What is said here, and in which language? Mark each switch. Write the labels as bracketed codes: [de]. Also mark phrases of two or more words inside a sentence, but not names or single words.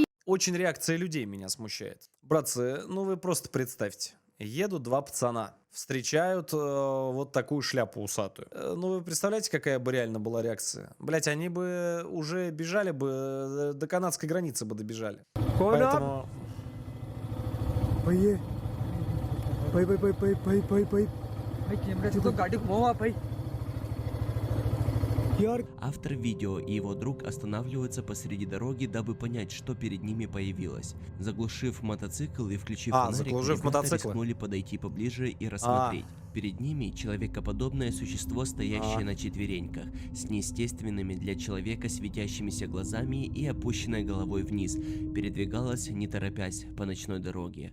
[ru] Очень реакция людей меня смущает. Братцы, ну вы просто представьте. Едут два пацана, встречают вот такую шляпу усатую. Ну вы представляете, какая бы реально была реакция? Блять, они бы уже бежали бы, до канадской границы бы добежали. [hi] कौन आप? [ru] Поэтому [hi] भाई ये भाई भाई कैमरा से तो गाड़ी घुमाओ आप भाई यार [ru] Автор видео и его друг останавливаются посреди дороги, дабы понять, что перед ними появилось. Заглушив мотоцикл и включив фонарик, заглушив ребята мотоциклы. рискнули подойти поближе и рассмотреть. Перед ними человекоподобное существо, стоящее на четвереньках, с неестественными для человека светящимися глазами и опущенной головой вниз, передвигалось, не торопясь, по ночной дороге.